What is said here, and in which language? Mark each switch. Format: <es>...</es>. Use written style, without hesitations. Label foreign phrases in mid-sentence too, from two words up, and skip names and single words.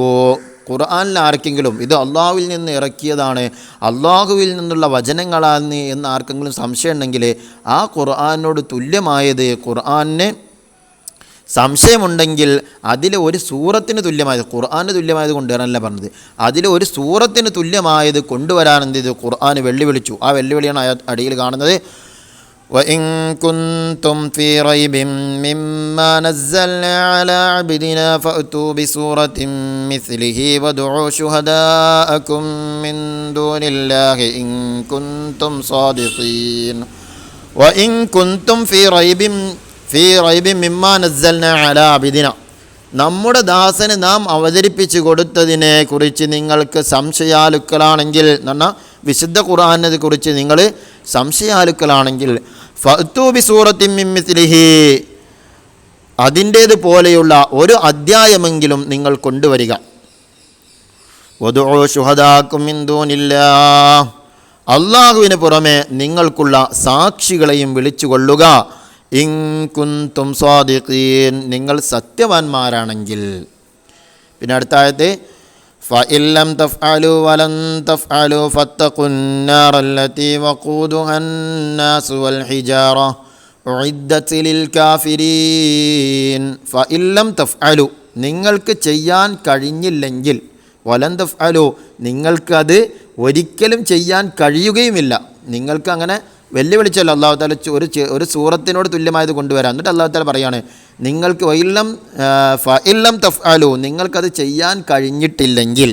<ml>ഖുർആനിൽ ആർക്കെങ്കിലും ഇത് അള്ളാഹുവിൽ നിന്ന് ഇറക്കിയതാണ്, അള്ളാഹുവിൽ നിന്നുള്ള വചനങ്ങളാണ് എന്ന് ആർക്കെങ്കിലും സംശയം ഉണ്ടെങ്കിൽ ആ ഖുർആനോട് തുല്യമായത്, ഖുർആനിന് സംശയമുണ്ടെങ്കിൽ അതിൽ ഒരു സൂറത്തിന് തുല്യമായത്, ഖുർആന് തുല്യമായത് കൊണ്ടുവരാനല്ല പറഞ്ഞത്, അതിൽ ഒരു സൂറത്തിന് തുല്യമായത് കൊണ്ടുവരാൻ എന്ത് ചെയ്തു? ഖുർആൻ വെല്ലുവിളിച്ചു. ആ വെല്ലുവിളിയാണ് അടിയിൽ കാണുന്നത്.</ml> <ar>وَإِن كُنتُمْ فِي رَيْبٍ مِّمَّا نَزَّلْنَا عَلَىٰ عَبْدِنَا فَأْتُوا بِسُورَةٍ مِّثْلِهِ وَادْعُوا شُهَدَاءَكُم مِّن دُونِ اللَّهِ إِن كُنتُمْ صَادِقِينَ. وَإِن كُنتُمْ فِي رَيْبٍ مِّمَّا نَزَّلْنَا عَلَىٰ عَبْدِنَا,</ar> <ml>നമ്മുടെ ദാസന് നാം അവതരിപ്പിച്ചു കൊടുത്തതിനെ കുറിച്ച് നിങ്ങൾക്ക് സംശയാലുക്കളാണെങ്കിൽ, എന്നാൽ വിശുദ്ധ ഖുർആനെ കുറിച്ച് നിങ്ങൾ സംശയാലുക്കളാണെങ്കിൽ,</ml> <ar>فأتوا بسورة من مثله,</ar> <ml>അതിൻ്റേതുപോലെയുള്ള ഒരു അധ്യായമെങ്കിലും നിങ്ങൾ കൊണ്ടുവരിക.</ml> <ar>وادعوا شهداءكم من دون الله,</ar> <ml>അള്ളാഹുവിന് പുറമെ നിങ്ങൾക്കുള്ള സാക്ഷികളെയും വിളിച്ചുകൊള്ളുക.</ml> <ar>إن كنتم صادقين,</ar> <ml>നിങ്ങൾ സത്യവാന്മാരാണെങ്കിൽ. പിന്നെ അടുത്ത ആയത്ത്,</ml> <ar>فإن لم تفعلوا ولن تفعلوا فاتقوا النار التي وقودها الناس والحجارة أعدت للكافرين. فإن لم تفعلوا,</ar> <ml>നിങ്ങൾക്ക് ചെയ്യാൻ കഴിഞ്ഞില്ലെങ്കിൽ,</ml> <ar>ولن تفعلوا,</ar> <ml>നിങ്ങൾക്കത് ഒരിക്കലും ചെയ്യാൻ കഴിയുകയുമില്ല. നിങ്ങൾക്ക് അങ്ങനെ വെല്ലുവിളിച്ചല്ലോ</ml> <ar>الله تعالى</ar> <ml>ഒരു സൂറത്തിനോട് തുല്യമായത് കൊണ്ടുവരാം. എന്നിട്ട്</ml> <ar>الله تعالى</ar> <ml>പറയാണ്, നിങ്ങൾക്ക്</ml> <ar>فإن لم تفعلوا,</ar> <ml>നിങ്ങൾക്കത് ചെയ്യാൻ കഴിഞ്ഞിട്ടില്ലെങ്കിൽ.</ml>